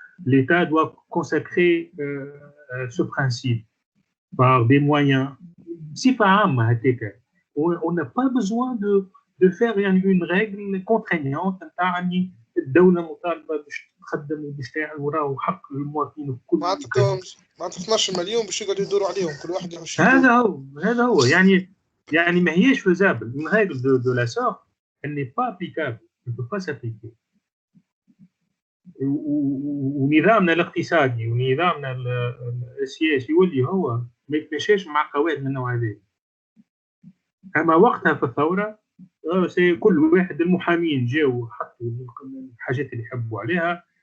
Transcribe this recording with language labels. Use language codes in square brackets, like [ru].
[fr] L'État doit consacrer ce principe par des moyens. [ar] بصفه عامه هكاك. [fr] On n'a pas besoin de faire une règle contraignante [ar] نتاع اني الدوله مطالبه باش تخدم وباش تعمل وراهو حق للمواطنين الكل. معناتها 12 مليون باش يقدروا يدوروا عليهم كل واحد يخش. هذا هو يعني ما هيش فيزابل. [fr] Une règle de la sorte elle n'est pas applicable, elle ne peut pas s'appliquer. [ar] ونظامنا الاقتصادي ونظامنا السياسي واللي هو ما يتمشاش مع قواعد من النوع هذا. اما وقتها في الثوره كل واحد المحامين جاوا حطوا الحاجات اللي يحبوا عليها.